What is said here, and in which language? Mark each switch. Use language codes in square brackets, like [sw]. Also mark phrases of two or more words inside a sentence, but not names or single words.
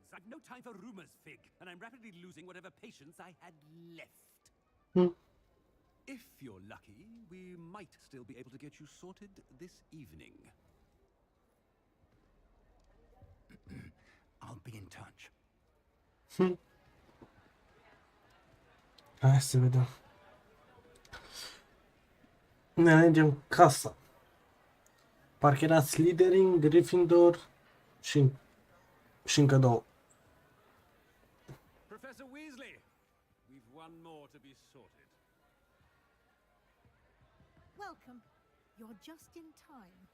[en] I've no time for rumors, Fig, and I'm rapidly losing whatever patience I had left. If you're lucky, we might still be able to get you sorted this evening. I'll be in touch. [ro] Hai să vedem. Ne alegem casa. Parcă era Slytherin, Gryffindor și încă două. [en] Professor Weasley, we've one more to be sorted. Welcome. You're just in time.